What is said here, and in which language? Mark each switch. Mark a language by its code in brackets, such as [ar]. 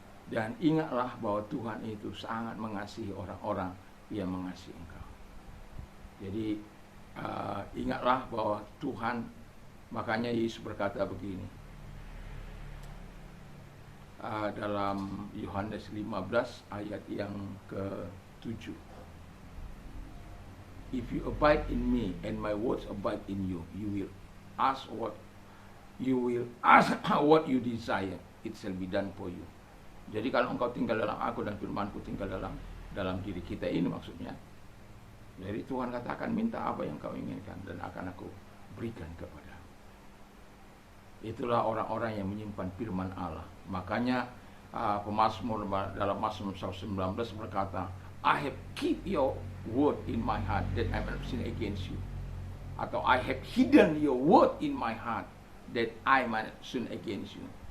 [id] Dan ingatlah bahwa Tuhan itu sangat mengasihi orang-orang yang mengasihi engkau. Jadi ingatlah bahwa Tuhan, makanya Yesus berkata begini dalam Yohanes 15 ayat yang ke-7. [en] If you abide in me and my words abide in you, you will ask what you desire, it shall be done for you. [id] Jadi kalau engkau tinggal dalam aku dan firmanku tinggal dalam diri kita ini maksudnya. Jadi Tuhan katakan, minta apa yang kau inginkan dan akan aku berikan kepada. Itulah orang-orang yang menyimpan firman Allah. Makanya pemazmur dalam Mazmur 19 berkata, [en] I have keep your word in my heart that I may not sin against you. [id] Atau [en] I have hidden your word in my heart that I may not sin against you.